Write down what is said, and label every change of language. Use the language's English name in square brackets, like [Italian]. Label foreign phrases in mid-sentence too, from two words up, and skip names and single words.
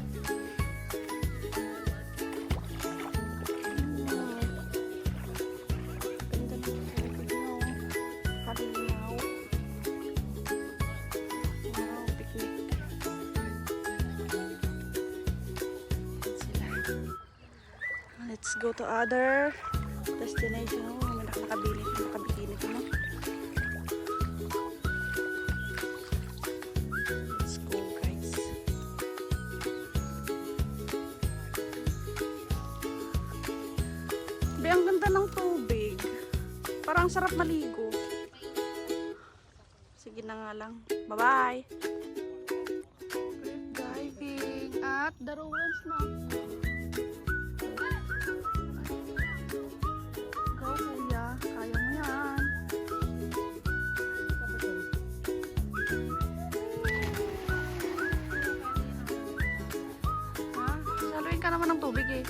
[Filipino] Ganda ng tubig niyo. Kalinaw. Wow, picnic. Sila. [English] Let's go to other destination. [Filipino] Oh, may nakabili ko no. [English] Let's go guys. [Filipino] Be, ang ganda ng tubig. Parang sarap maligo. Sige na nga lang. Bye-bye. [English] Diving at the ruins na. [Filipino] Go kuya. Kaya mo yan. Saluin ka naman ng tubig eh.